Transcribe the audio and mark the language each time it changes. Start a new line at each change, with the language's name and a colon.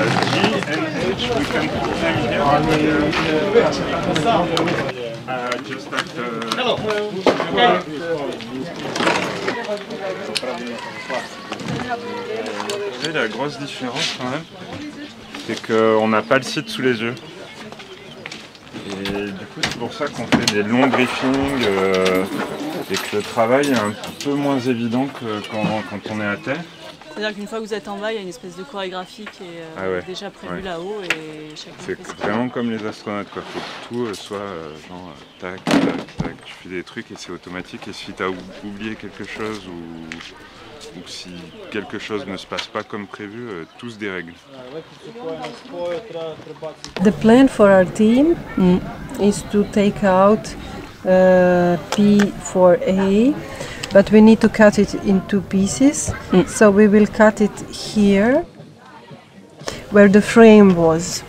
English: G and H, we can put them here. Just after... Hello.
French: Vous voyez la grosse différence quand même, c'est qu'on n'a pas le site sous les yeux. Et du coup c'est pour ça qu'on fait des longs briefings et que le travail est un peu moins évident que quand on est à terre. C'est-à-dire qu'une fois que vous êtes en bas, il y a une espèce de chorégraphie qui est déjà prévue là-haut et chacun c'est fait ce qu'il vraiment comme les astronautes, quoi. Faut que tout soit genre tac, tac, tac, tu fais des trucs et c'est automatique. Et si tu as oublié quelque chose ou si quelque chose ne se passe pas comme prévu, tout se dérègle.
English: The plan for our team is to take out P4A, but we need to cut it in two pieces. So we will cut it here, where the frame was.